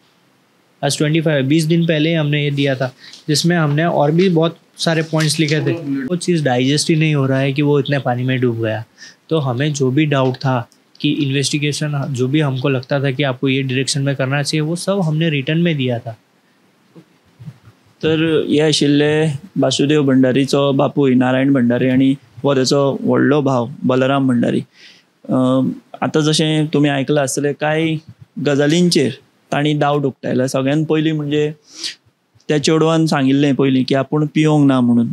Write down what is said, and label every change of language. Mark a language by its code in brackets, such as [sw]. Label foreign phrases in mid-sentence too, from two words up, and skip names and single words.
[hi] आज 20 दिन पहले हमने ये दिया था, जिसमें हमने और भी बहुत सारे पॉइंट्स लिखे थे। वो चीज़ डाइजेस्ट ही नहीं हो रहा है कि वो इतने पानी में डूब गया। तो हमें जो भी डाउट था कि इन्वेस्टिगेशन, जो भी हमको लगता था कि आपको ये डायरेक्शन में करना चाहिए, वो सब हमने रिटर्न में दिया था। [kok] तर हे आशिल्ले वासुदेव भंडारीचो बापूय नारायण भंडारी आनी हो तेचो व्हडलो भाव बलराम भंडारी। आतां जशें तुमी आयकलां आसतलें, कांय गजालींचेर तांणी डावट उक्तायला। सगळ्यान पयलीं म्हणजे त्या चेडवान सांगिल्लें पयलीं की आपूण पिवंक ना म्हणून।